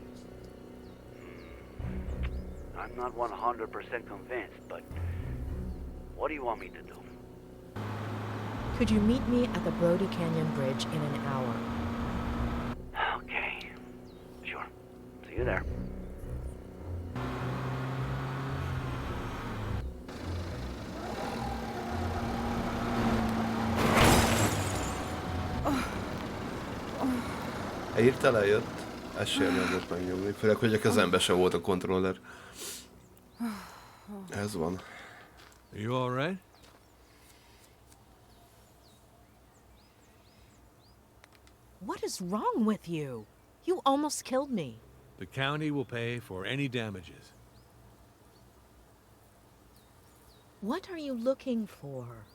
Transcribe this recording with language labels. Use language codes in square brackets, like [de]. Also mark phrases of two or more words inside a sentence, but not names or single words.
[en] I'm not 100% convinced, but what do you want me to do? Could you meet me at the Brody Canyon Bridge in an hour? Okay. Sure. See you there. [hu] Hirtelen jött, ez sem lehetett megnyomni, főleg, hogy a kezembe se volt a kontroller. Ez van. [en] Are you all right? What is wrong with you? You almost killed me. The county will pay for any damages. What are you looking for?